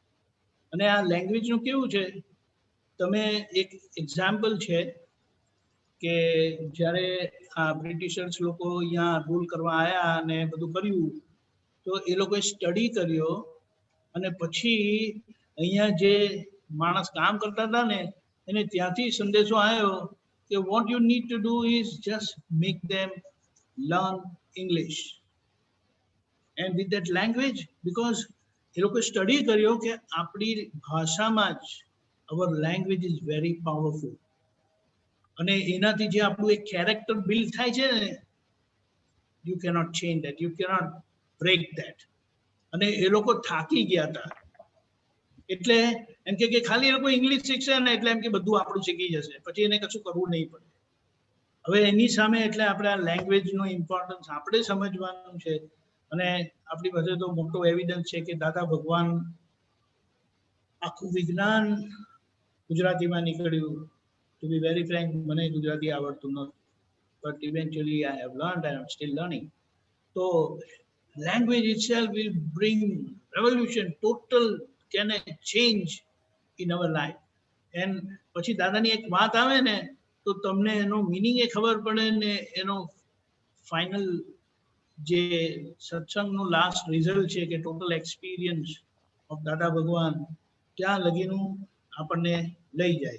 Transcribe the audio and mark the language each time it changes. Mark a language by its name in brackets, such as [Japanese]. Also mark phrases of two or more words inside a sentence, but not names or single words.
[Gujarati] અને આ લેંગ્વેજનું કેવું છે, તમે એક એક્ઝામ્પલ છે કે જ્યારે આ બ્રિટિશર્સ લોકો અહીંયા રૂલ કરવા આવ્યા અને બધું કર્યું તો એ લોકોએ સ્ટડી કર્યો અને પછી અહીંયા જે માણસ કામ કરતા હતા ને એને ત્યાંથી સંદેશો આવ્યો કે [English] what you need to do is just make them learn English and with that language, because [Gujarati] એ લોકો સ્ટડી કર્યો કે આપણી ભાષામાં જ [English] our language is very powerful. [Gujarati] અને એનાથી જે આપણું એક કેરેક્ટર બિલ્ડ થાય છે ને, [English] you cannot change that, you cannot break that. [Gujarati] અને એ લોકો થાકી ગયા હતા, એટલે એમ કે ખાલી એ લોકો ઇંગ્લિશ શીખશે ને એટલે એમ કે બધું આપણું શીખી જશે, પછી એને કશું કરવું નહીં પડે. હવે એની સામે એટલે આપણે આ લેંગ્વેજનો ઇમ્પોર્ટન્સ આપણે સમજવાનું છે. અને આપણી પાસે તો મોટો એવિડન્સ છે કે દાદા ભગવાન આખું વિજ્ઞાન ગુજરાતીમાં નીકળ્યું. [English] To be very frank, [Gujarati] મને ગુજરાતી આવડતું નથી, [English] but eventually I have learned and I'm still learning. So language itself will bring revolution, total can change in our life. [Gujarati] And પછી દાદાની એક વાત આવે ને તો તમને એનો મીનિંગ એ ખબર પડે ને એનો ફાઇનલ જે સત્સંગનું [English] last result [Gujarati] છે કે [English] total experience of [Gujarati] દાદા ભગવાન ત્યાં લગીનું આપણને લઈ જાય.